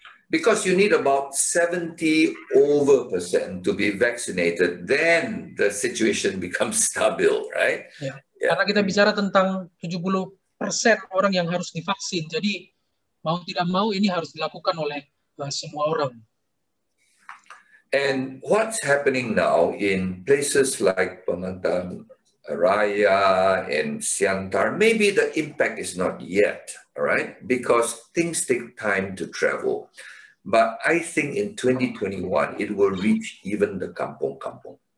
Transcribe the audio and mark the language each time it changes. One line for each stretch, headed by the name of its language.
English: Because you need about 70% to be vaccinated, then the situation becomes stable, right?
Indonesian: Ya. Karena kita bicara tentang 70% orang yang harus divaksin. Jadi mau tidak mau ini harus dilakukan oleh semua orang.
English: And what's happening now in places like Pematang Raya and Siantar, maybe the impact is not yet, all right, because things take time to travel. But I think in 2021, it will reach even the kampung-kampung.